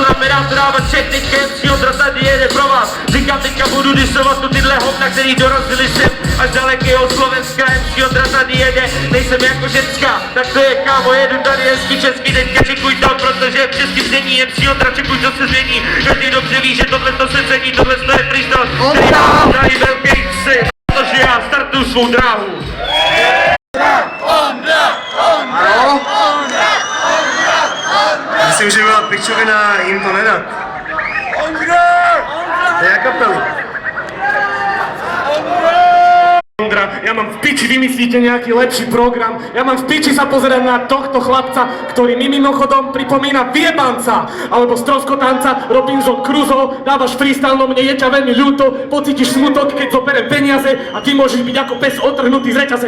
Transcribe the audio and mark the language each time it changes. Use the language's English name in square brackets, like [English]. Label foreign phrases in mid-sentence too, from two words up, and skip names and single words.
[Czech] znamená to dávat check, teďka MC Ondra tady jede pro vás, říkám teďka budu disovat tu tyhle hovna, který dorazili sem až dalekého Slovenska, MC Ondra tady jede, nejsem jako ženská, tak to je, kámo, jedu tady hezky česky, teďka čekuj tam, protože v českým znění MC Ondra, čekuj, co se změní, každý dobře ví, že tohle to se cení, tohle to je freestyle, který má tady velký ksy, protože já startuju svou dráhu. Ano? Myslím, že byla pičovina jim to nedat. To je kapely. [Slovak] Ondra, ja mám v piči, vymyslíte nejaký lepší program. Ja mám v piči sa pozerať na tohto chlapca, ktorý mi mimochodom pripomína Viebanca, alebo Stroskotanca, Robinson Crusoe, dávaš freestyle, no mne je ťa veľmi ľúto, pocítiš smutok, keď zoberiem peniaze a ty môžeš byť ako pes otrhnutý z reťaze.